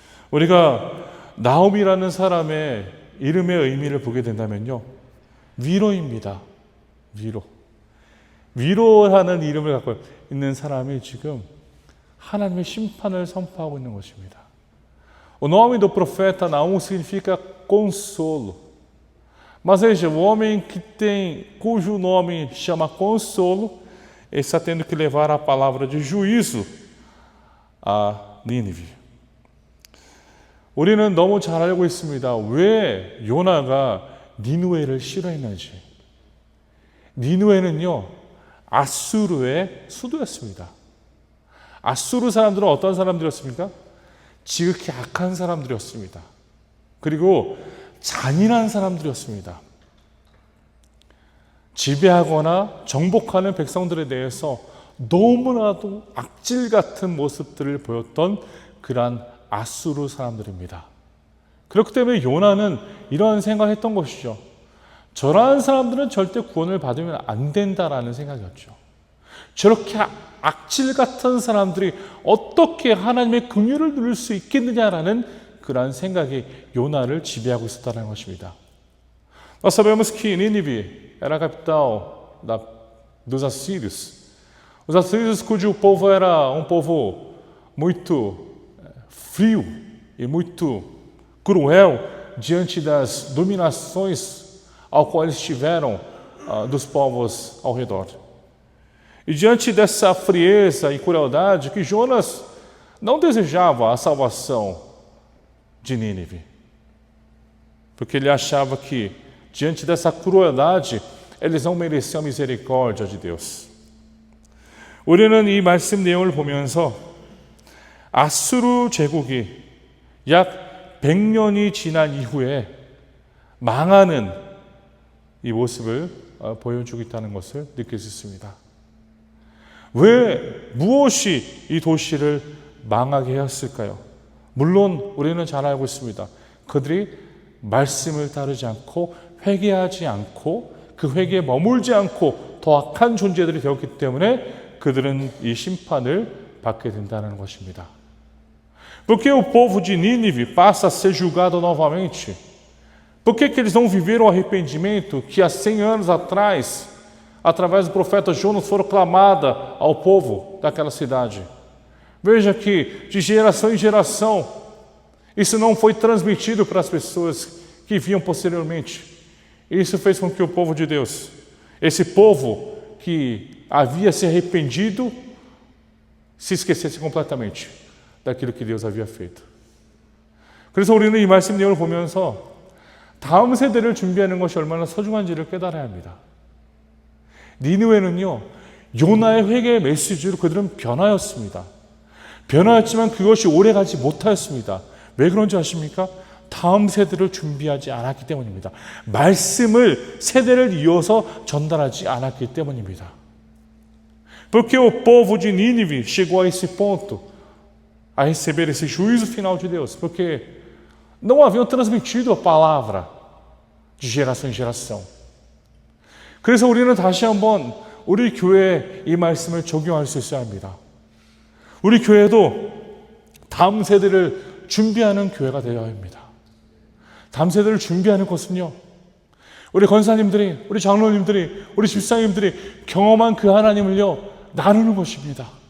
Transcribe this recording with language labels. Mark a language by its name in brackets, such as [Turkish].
[Korean] 우리가 나움이라는 사람의 이름의 의미를 보게 된다면요, 위로입니다. 위로라는 이름을 갖고 있는 사람이 지금 하나님의 심판을 선포하고 있는 것입니다. [Portuguese] O nome do profeta Naum significa consolo. Mas veja, o homem cujo nome chama consolo, ele está tendo que levar a palavra de juízo a Nínive. [Korean] 우리는 너무 잘 알고 있습니다. 왜 요나가 니느웨를 싫어했는지. 니느웨는요, 아수르의 수도였습니다. 아수르 사람들은 어떤 사람들이었습니까? 지극히 악한 사람들이었습니다. 그리고 잔인한 사람들이었습니다. 지배하거나 정복하는 백성들에 대해서 너무나도 악질 같은 모습들을 보였던 그러한 아수르 사람들입니다. 그렇기 때문에 요나는 이런 생각을 했던 것이죠. 저러한 사람들은 절대 구원을 받으면 안 된다라는 생각이었죠. 저렇게 악질 같은 사람들이 어떻게 하나님의 긍휼을 누릴 수 있겠느냐라는 그러한 생각이 요나를 지배하고 있었다는 것입니다. [Portuguese] Nós sabemos que Nínive era a capital dos assírios. Os assírios, cujo povo era um povo muito frio e muito cruel diante das dominações ao qual eles tiveram dos povos ao redor. E diante dessa frieza e crueldade, que Jonas não desejava a salvação de Nínive, porque ele achava que diante dessa crueldade eles não mereciam a misericórdia de Deus. [Korean] 우리는 이 말씀 내용을 보면서 아수르 제국이 약 100년이 지난 이후에 망하는 이 모습을 보여주고 있다는 것을 느낄 수 있습니다. 왜 무엇이 이 도시를 망하게 했을까요? 물론 우리는 잘 알고 있습니다. 그들이 말씀을 따르지 않고 회개하지 않고 그 회개에 머물지 않고 더 악한 존재들이 되었기 때문에 그들은 이 심판을 받게 된다는 것입니다. [Portuguese] Por que o povo de Nínive passa a ser julgado novamente? Por que eles não viveram o arrependimento que há 100 anos atrás, através do profeta Jonas, foram clamada ao povo daquela cidade? Veja que de geração em geração, isso não foi transmitido para as pessoas que vinham posteriormente. Isso fez com que o povo de Deus, esse povo que havia se arrependido, se esquecesse completamente daquilo que Deus havia feito. [Korean] 그래서 우리는 이 말씀 내용을 보면서 다음 세대를 준비하는 것이 얼마나 소중한지를 깨달아야 합니다. 니느웨는요, 요나의 회개의 메시지로 그들은 변하였습니다. 변하였지만 그것이 오래가지 못하였습니다. 왜 그런지 아십니까? 다음 세대를 준비하지 않았기 때문입니다. 말씀을 세대를 이어서 전달하지 않았기 때문입니다. [Portuguese] Porque o povo de Nínive chegou a esse ponto, a receber esse juízo final de Deus, porque não haviam transmitido a palavra de geração em geração. [Korean] 그래서 우리는 다시 한번 우리 교회에 이 말씀을 적용할 수 있어야 합니다. 우리 교회도 다음 세대를 준비하는 교회가 되어야 합니다. 다음 세대를 준비하는 것은요, 우리 권사님들이, 우리 장로님들이, 우리 집사님들이 경험한 그 하나님을요, 나누는 것입니다.